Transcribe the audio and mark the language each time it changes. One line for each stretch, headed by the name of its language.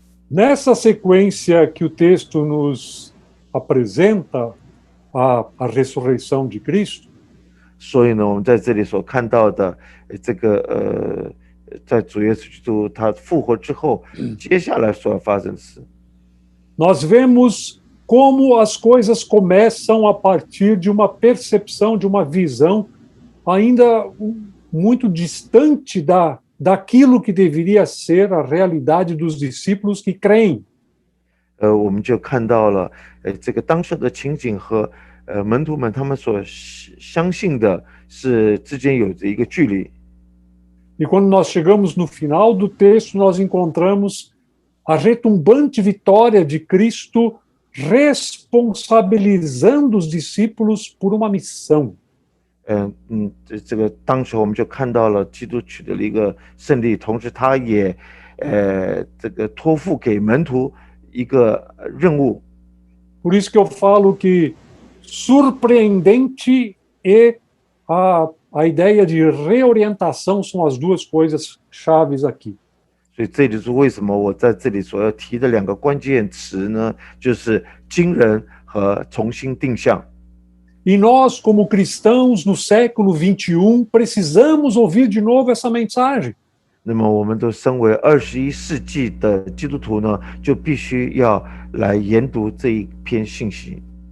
Portuguese: Nessa sequência que o texto nos apresenta, a ressurreição de Cristo,
Chinese: 所以呢，我们在这里所看到的这个在主耶稣基督他复活之后，接下来所要发生的事，
Portuguese: nós vemos como as coisas começam a partir de uma percepção, de uma visão ainda muito distante daquilo que deveria ser a realidade dos discípulos que creem.
Chinese: 我们就看到了这个当时的情景和门徒们他们所相信的是之间有着一个距离。
Portuguese: E quando nós chegamos no final do texto, nós encontramos a retumbante vitória de Cristo responsabilizando os discípulos por uma missão.
Chinese: 这个当时我们就看到了基督取得了一个胜利，同时他也这个托付给门徒一个任务。
Portuguese: Por isso que eu falo que surpreendente e a ideia de reorientação são as duas coisas chaves aqui.
Chinese: 所以这就是为什么我在这里所要提的两个关键词呢，就是惊人和重新定向。
Portuguese: E nós, como cristãos no século XXI, precisamos ouvir de novo essa mensagem.
Chinese: 那么我们都身为21世纪的基督徒呢，就必须要来研读这一篇信息。